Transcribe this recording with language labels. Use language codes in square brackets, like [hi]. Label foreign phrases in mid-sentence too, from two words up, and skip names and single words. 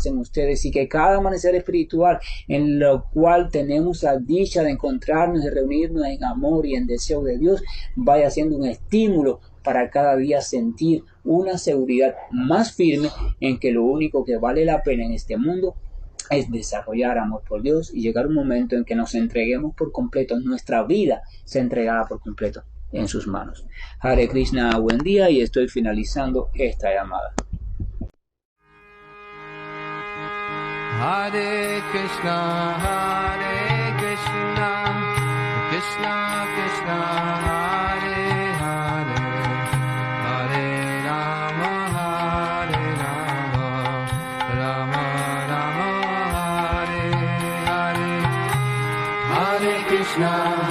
[es] en ustedes, y que cada amanecer espiritual en lo cual tenemos la dicha de encontrarnos y reunirnos en amor y en deseo de Dios, vaya siendo un estímulo para cada día sentir una seguridad más firme en que lo único que vale la pena en este mundo es desarrollar amor por Dios y llegar un momento en que nos entreguemos por completo, nuestra vida se entregada por completo en sus manos. Hare Krishna, buen día, y estoy finalizando esta llamada. [sa] हरे कृष्ण, कृष्ण कृष्ण, हरे हरे, हरे राम, राम राम, हरे हरे, हरे कृष्ण.